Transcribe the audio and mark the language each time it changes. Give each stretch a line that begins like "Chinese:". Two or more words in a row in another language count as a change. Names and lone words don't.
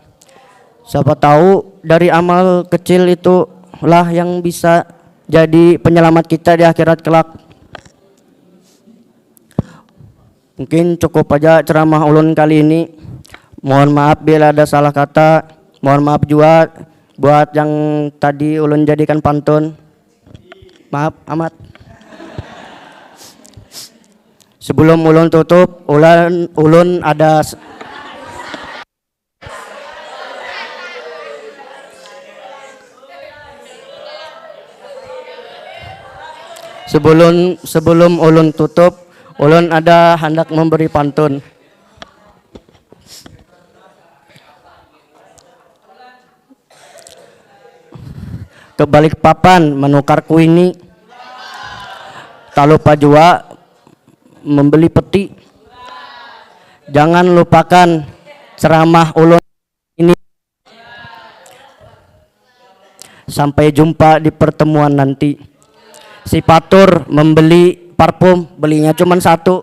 Indonesian: Siapa tahu dari amal kecil itulah yang bisa jadi penyelamat kita di akhirat kelak. Mungkin cukup aja ceramah ulun kali ini. Mohon maaf bila ada salah kata. Mohon maaf juga buat yang tadi ulun jadikan pantun. Maaf amat. Sebelum ulun tutup, ulun ada sebelum ulun tutup, ulun ada hendak memberi pantun. Ke Balikpapan menukar kuini, tak lupa juga membeli peti. Jangan lupakan ceramah ulun ini. Sampai jumpa di pertemuan nanti. Si Patur membeli parfum, belinya cuma satu.